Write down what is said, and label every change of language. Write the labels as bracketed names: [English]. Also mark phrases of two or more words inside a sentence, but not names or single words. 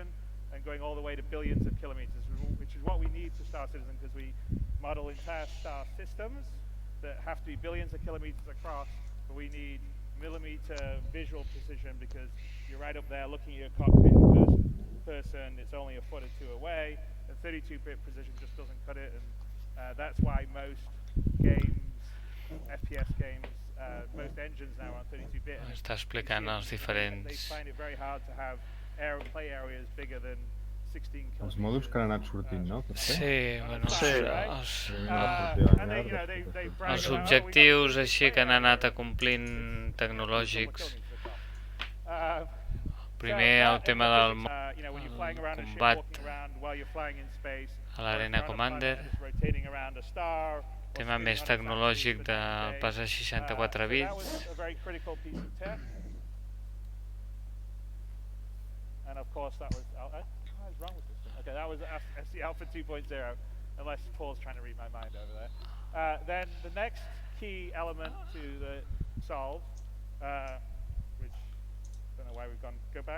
[English] and going all the way to billions of kilometers, which is what we need for Star Citizen, because we model entire star systems that have to be billions of kilometers across, but we need millimeter visual precision because you're right up there looking at your cockpit in person, it's only a foot or two away, and 32-bit precision just doesn't cut it, and that's why most games, FPS games, most engines now are on 32-bit. [Catalan] Està explicant els diferents... [English] They find it very hard to have play areas bigger than 16 kilometers. [Catalan] Els mòduls que han anat sortint, no? Sí, bueno, els els objectius així que han anat acomplint tecnològics. Primer el tema del combat a l'Arena Commander, tema més tecnològic de pas a 64 bits. [English] And of course that was, what is wrong with this thing? Okay, that was SC Alpha 2.0, unless Paul's trying to read my mind over there. Then the next key element to solve, which I don't know why we've go back.